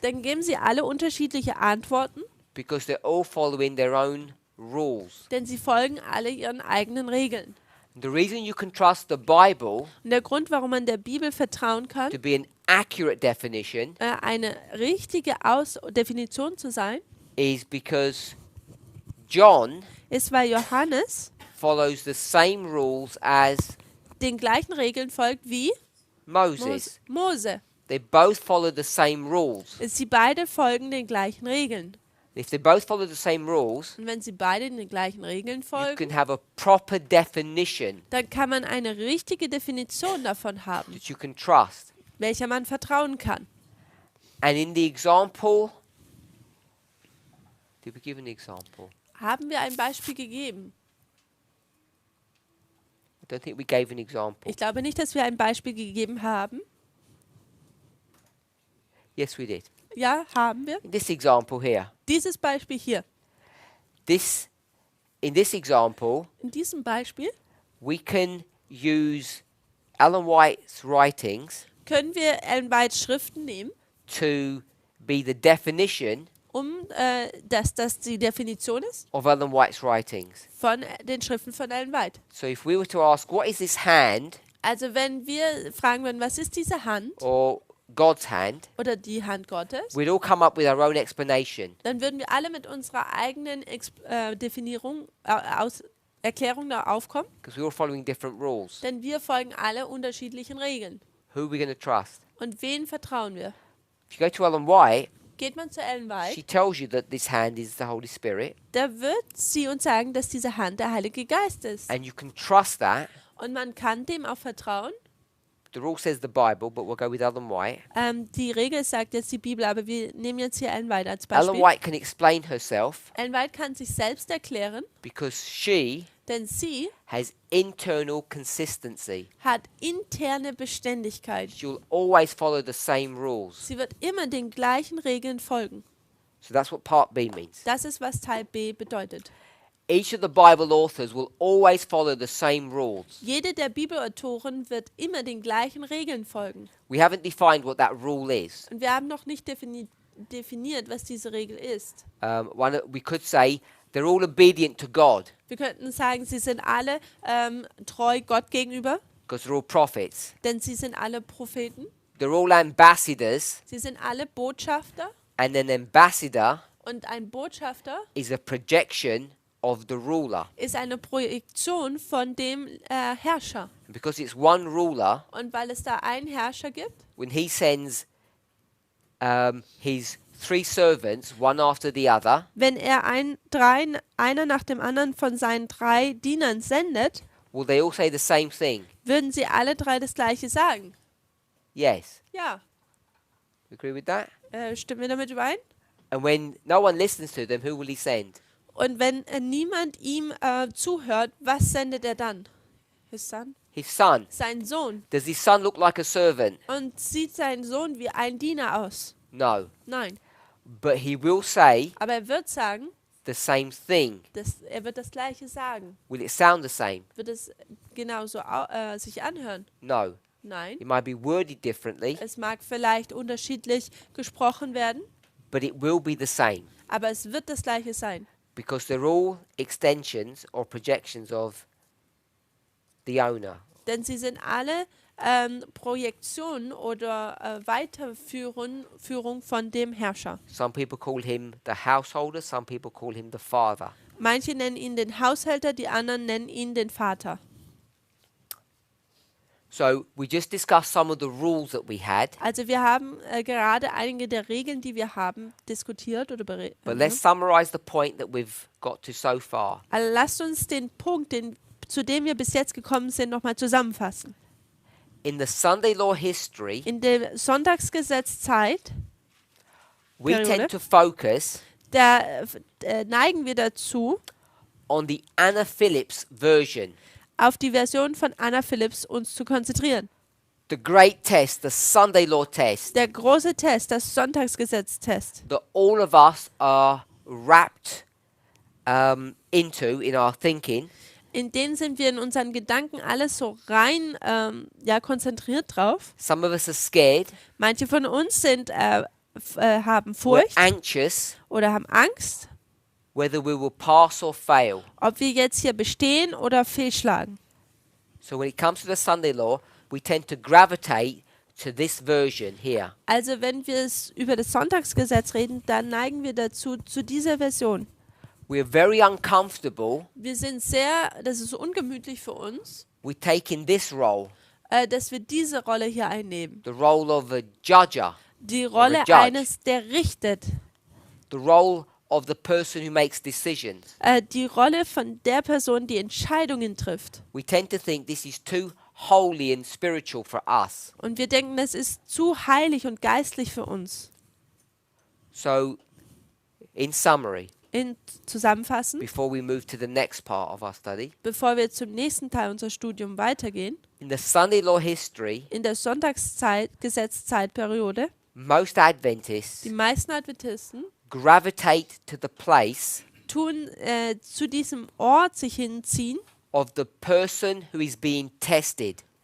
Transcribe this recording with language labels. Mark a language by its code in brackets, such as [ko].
[de] dann geben sie alle unterschiedliche Antworten, [en] because they're all following their own rules. [de] denn sie folgen alle ihren eigenen Regeln. [en] The reason you can trust the Bible [de] Und der Grund, warum man der Bibel vertrauen kann, [en] to be an accurate definition [de] eine richtige Definition zu sein, [en] is because John [de] ist, weil Johannes [en] follows the same rules as [de] den gleichen Regeln folgt wie [en] Moses. [de] Mose. [en] They both follow the same rules. [de] Sie beide folgen den gleichen Regeln. [en] If they both follow the same rules, [de] Und wenn sie beide den gleichen Regeln [en] you [de] folgen, [en] can have a proper definition [de] dann kann man eine richtige Definition davon haben, [en] that you can trust. [de] welcher man vertrauen kann. [en] And in the example Did we give an example? [de] Haben wir ein Beispiel gegeben? [en] I don't think we gave an example. [de] Ich glaube nicht, dass wir ein Beispiel gegeben haben. [en] Yes, we did. [de] Ja, haben wir. [en] In this example here, [de] Dieses Beispiel hier. [en] in this example, [de] In diesem Beispiel [en] we can use Ellen White's writings [de] können wir Ellen Whites Schriften nehmen, [en] to be the definition [de] dass das die Definition ist [en] of Ellen White's writings. [de] von den Schriften von Ellen White. [en] So if we were to ask, what is this hand [de] Also wenn wir fragen würden, was ist diese Hand [en] or God's hand, [de] oder die Hand Gottes, [en] we'd all come up with our own explanation. [de] dann würden wir alle mit unserer eigenen Definierung, Erklärung da aufkommen, [en] Because we're all following different rules. [de] denn wir folgen alle unterschiedlichen Regeln. [en] Who are we going to trust? [de] Und wen vertrauen wir? [en] If you go to Ellen White, [de] Geht man zu Ellen White, [en] she tells you that this hand is the Holy Spirit, [de] da wird sie uns sagen, dass diese Hand der Heilige Geist ist. [en] and you can trust that. [de] Und man kann dem auch vertrauen. [en] The rule says the Bible, but we'll go with Ellen White. [de] Die Regel sagt jetzt die Bibel, aber wir nehmen jetzt hier Ellen White als [en] Ellen [de] Beispiel. [en] White can explain herself [de] Ellen White kann sich selbst erklären, [en] because she [de] denn sie [en] has internal consistency. [de] hat interne Beständigkeit. [en] She'll always follow the same rules. [de] Sie wird immer den gleichen Regeln folgen. [en] So that's what part B means. [de] Das ist, was Teil B bedeutet. [en] Each of the Bible authors will always follow the same rules. [de] Jede der Bibelautoren wird immer den gleichen Regeln folgen. [en] We haven't defined what that rule is. [de] Und wir haben noch nicht definiert, was diese Regel ist. [en] We could say they're all obedient to God [de] Wir könnten sagen, sie sind alle treu Gott gegenüber, [en] because they're all prophets. [de] denn sie sind alle Propheten. [en] They're all ambassadors, [de] Sie sind alle Botschafter. [en] and an ambassador [de] Und ein Botschafter [en] is a projection of the ruler. [de] ist eine Projektion von dem Herrscher. [en] And because it's one ruler, [de] Und weil es da einen Herrscher gibt, [en] when he sends his 3 servants, one after the other, [de] wenn er einer nach dem anderen von seinen 3 Dienern sendet, [en] will they all say the same thing? [de] würden sie alle 3 das Gleiche sagen. [en] Yes. [de] Ja, [en] Agree with that? [de] stimmen wir damit überein? [en] And when no one listens to them, who will he send? [de] Und wenn niemand ihm zuhört, was sendet er dann? [en] His son? His son. [de] Sein Sohn. [en] Does his son look like a servant? [de] Und sieht sein Sohn wie ein Diener aus? [en] No. [de] Nein. [en] But he will say [de] Aber er wird sagen, [en] the same thing. [de] er wird das Gleiche sagen. [en] Will it sound the same? [de] Wird es genauso sich anhören? [en] No. [de] Nein. [en] It might be worded differently, [de] Es mag vielleicht unterschiedlich gesprochen werden, [en] but it will be the same [de] aber es wird das Gleiche sein. [en] because they're all extensions or projections of the owner. [de] Denn sie sind alle Projektionen oder Weiterführung von dem Herrscher. [en] Some people call him the householder, some people call him the father. [de] Manche nennen ihn den Haushälter, die anderen nennen ihn den Vater. [en] So we just discussed some of the rules that we had, [de] Also wir haben gerade einige der Regeln, die wir haben, diskutiert oder [en] but let's summarize the point that we've got to so far. [de] Also lasst uns den Punkt, zu dem wir bis jetzt gekommen sind, nochmal zusammenfassen. [en] In the Sunday law history, [de] In der Sonntagsgesetzzeit, [en] we [de] Periode. [en] tend to focus [de] da neigen wir dazu, [en] on the Anna Phillips version. [de] auf die Version von Anna Phillips uns zu konzentrieren. [en] The great test, the Sunday law test, [de] Der große Test, das Sonntagsgesetz-Test, [en] that all of us are wrapped into in our thinking, [de] in den sind wir in unseren Gedanken alles so rein konzentriert drauf. [en] some of us are scared, [de] Manche von uns sind, haben [en] we're [de] Furcht [en] anxious, [de] oder haben Angst, [en] whether we will pass or fail. [de] ob wir jetzt hier bestehen oder fehlschlagen. [en] So when it comes to the Sunday law, we tend to gravitate to this version here. [de] Also wenn wir es über das Sonntagsgesetz reden, dann neigen wir dazu, zu dieser Version. [en] We're very uncomfortable [de] Wir sind das ist ungemütlich für uns, [en] with taking this role, [de] dass wir diese Rolle hier einnehmen. [en] the role of a judger, [de] Die Rolle [en] judge. [de] eines, der richtet. [en] the role of the person who makes decisions. [de] Die Rolle von der Person, die Entscheidungen trifft. [en] We tend to think this is too holy and spiritual for us. [de] Und wir denken, das ist zu heilig und geistlich für uns. [en] So, in summary, [de] zusammenfassen, [en] before we move to the next part of our study. [de] bevor wir zum nächsten Teil unseres Studiums weitergehen. [en] In the Sunday law history, [de] In der Sonntagsgesetzzeitperiode, [en] most Adventists [de] die meisten Adventisten [en] gravitate to the place [de] tun zu diesem Ort sich hinziehen, [en] of the person who is being tested.